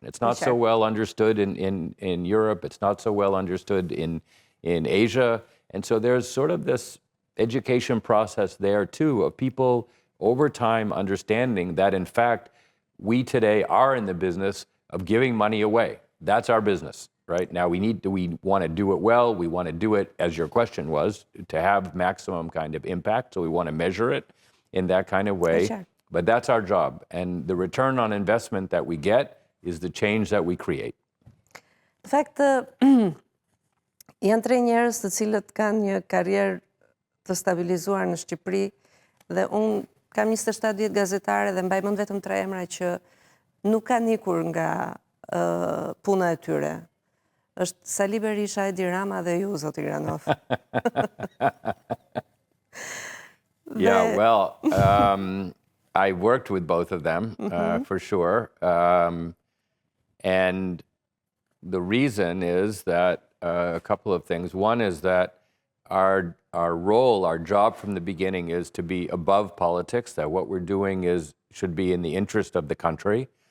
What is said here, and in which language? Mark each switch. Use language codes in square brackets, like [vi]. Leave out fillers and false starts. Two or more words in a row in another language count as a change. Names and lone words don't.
[en] It's not so well understood in Europe, it's not so well understood in Asia, and so there's sort of this education process there too of people over time understanding that in fact we today are in the business of giving money away. That's our business. Right now, we want to do it well. We want to do it, as your question was, to have maximum kind of impact. So we want to measure it in that kind of way. But that's our job. And the return on investment that we get is the change that we create. [sq] Në fakt, janë 3 njerëz të cilët kanë një karrierë të stabilizuar në Shqipëri dhe unë kam 27 vjet gazetare dhe mbaj mend vetëm 3 emra që nuk kanë ikur nga puna e tyre. Është Sali Berisha, Edi Rama dhe ju, zoti Granoff. [en] Yeah, well, I worked with both of them, for sure. And the reason is that a couple of things. One is that our role, our job from the beginning is to be above politics, that what we're doing should be in the interest of the country.